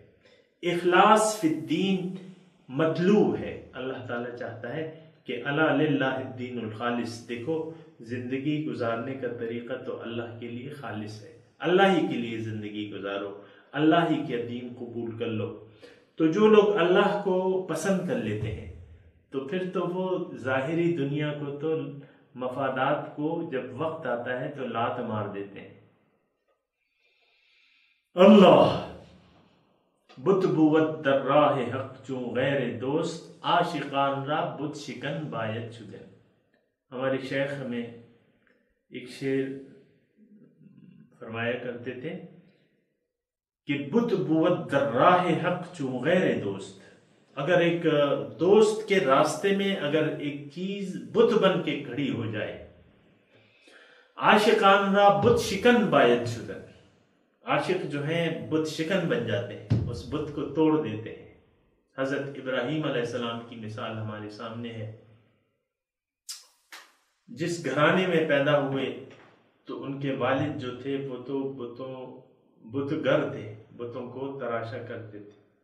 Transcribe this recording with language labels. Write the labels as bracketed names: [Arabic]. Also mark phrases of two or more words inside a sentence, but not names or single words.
[Urdu] اخلاص فی الدین مطلوب ہے، اللہ تعالیٰ چاہتا ہے کہ [Arabic] الا للہ الدین الخالص، [Urdu] دیکھو زندگی گزارنے کا طریقہ تو اللہ کے لیے خالص ہے، اللہ ہی کے لیے زندگی گزارو، اللہ ہی کے دین قبول کر لو۔ تو جو لوگ اللہ کو پسند کر لیتے ہیں تو پھر تو وہ ظاہری دنیا کو تو مفادات کو جب وقت آتا ہے تو لات مار دیتے ہیں۔ [Persian] اللہ بت بود در راہ حق چون غیر دوست، عاشقان را بت شکن باید شدن۔ [Urdu] ہمارے شیخ ہمیں ایک شعر فرمایا کرتے تھے کہ [Persian] بت بود در راہ حق چون غیر دوست، [Urdu] اگر ایک دوست کے راستے میں اگر ایک چیز بت بن کے کھڑی ہو جائے، [Persian] عاشقان را بت شکن باید شدن، [Urdu] عاشق جو ہیں بت شکن بن جاتے ہیں، اس بت کو توڑ دیتے ہیں۔ حضرت ابراہیم علیہ السلام کی مثال ہمارے سامنے ہے، جس گھرانے میں پیدا ہوئے تو ان کے والد جو تھے وہ تو بتگر تھے، بتوں کو تراشا کرتے تھے۔